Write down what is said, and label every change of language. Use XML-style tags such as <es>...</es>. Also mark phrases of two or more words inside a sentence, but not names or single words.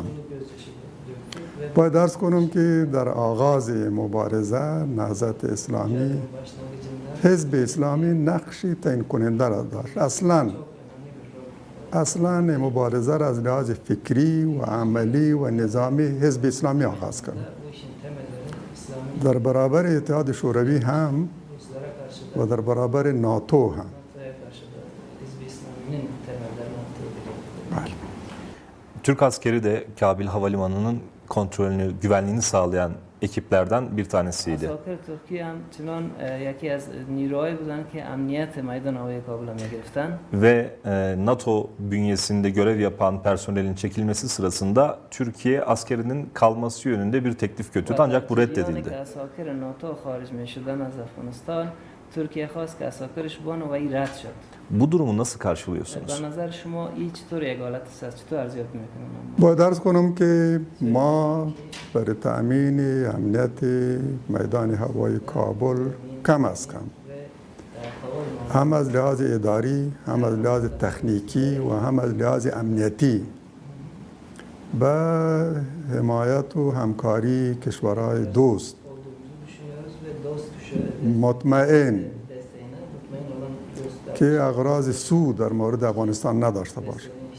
<fa>باید درس کنم که در آغاز مبارزه نهضت اسلامی حزب اسلامی نقشی تعیین کننده را داشت. اصلا مبارزه را از لحاظ فکری و عملی و نظامی حزب اسلامی آغاز کرد. در برابر اتحاد شوروی هم و در برابر ناتو هم.</fa> <tr>Türk askeri de Kabil Havalimanı'nın kontrolünü, güvenliğini sağlayan ekiplerden bir tanesiydi.</tr> <fa>اساکر ترکیه هم چنان یکی از نیروهایی بودن که امنیت میدان هوایی کابل را میگرفتن.</fa> <tr>Ve NATO bünyesinde görev yapan personelin çekilmesi sırasında Türkiye askerinin kalması yönünde bir teklif götürdü ancak bu reddedildi.</tr> <fa>اساکر ناتو خارج میشدن از افغانستان ترکیه خواست که اساکرش بان و این رد شد.</fa> <tr>Bu durumu nasıl karşılıyorsunuz?</tr> <fa>به نظر شما این چطور یک حالت است؟ چطور ارزیابی میکنیم؟ باید درس کنم که ما برای تأمین امنیت میدان هوایی کابل کم از کم هم از لحاظ اداری، هم از لحاظ تکنیکی و هم از لحاظ امنیتی به حمایت و همکاری کشورهای دوست مطمئن که اغراض سود در مورد افغانستان نداشته باشه.</fa>